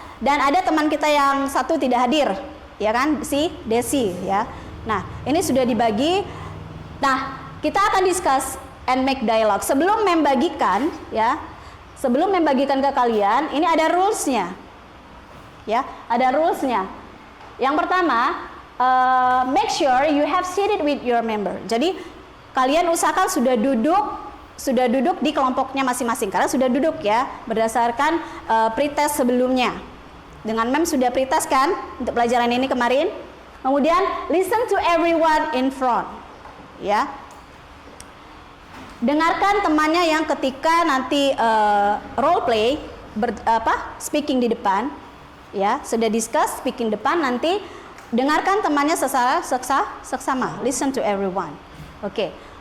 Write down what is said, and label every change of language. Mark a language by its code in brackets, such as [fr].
[id] Dan ada teman kita yang satu tidak hadir, ya kan? Si Desi, ya. Nah, ini sudah dibagi. Nah, kita akan [en] discuss and make dialogue. [id] Sebelum membagikan, ya. Sebelum membagikan ke kalian, ini ada rules-nya. Ya, ada rules-nya. Yang pertama, [en] make sure you have seated with your member. [id] Jadi kalian usahakan sudah duduk di kelompoknya masing-masing karena sudah duduk ya berdasarkan pretest sebelumnya. Dengan Mem sudah pretest kan untuk pelajaran ini kemarin. [en] Kemudian listen to everyone in front. [id] Ya. Dengarkan temannya yang ketika nanti role play speaking di depan, ya sudah discuss speaking depan, nanti dengarkan temannya secara seksama. [en] Listen to everyone. [id] Oke.